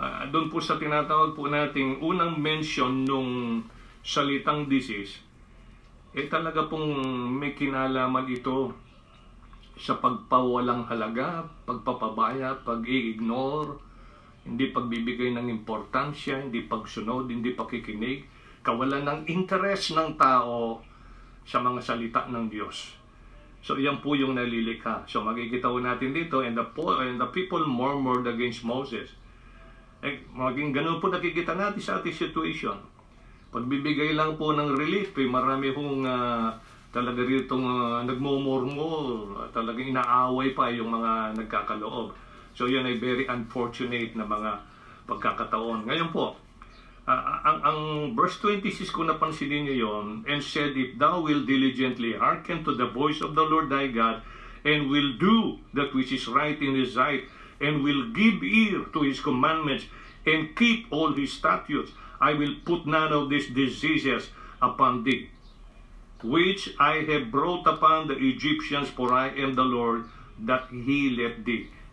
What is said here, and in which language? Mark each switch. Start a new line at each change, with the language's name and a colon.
Filipino: Doon po sa tinatawag po nating unang mention nung salitang disease, talaga pong may kinalaman ito sa pagpawalang halaga, pagpapabaya, pag-i-ignore, hindi pagbibigay ng importansya, hindi pagsunod, hindi pakikinig, kawalan ng interest ng tao sa mga salita ng Diyos. So, yan po yung nalilikha.
English: So,
Filipino: makikita po natin dito,
English: and the people murmured against Moses.
Filipino: Maging ganun po nakikita natin sa ating situation. Pagbibigay lang po ng relief, marami pong talaga rito nagmumurmur, talagang inaaway pa yung mga nagkakaloob. So yan ay
English: very unfortunate
Filipino: na mga pagkakataon. Ngayon po, ang verse 26 kung napansinin niyo yon,
English: and said, if thou will diligently hearken to the voice of the Lord thy God, and will do that which is right in his sight, and will give ear to his commandments, and keep all his statutes, I will put none of these diseases upon thee, which I have brought upon the Egyptians, for I am the Lord that healeth thee.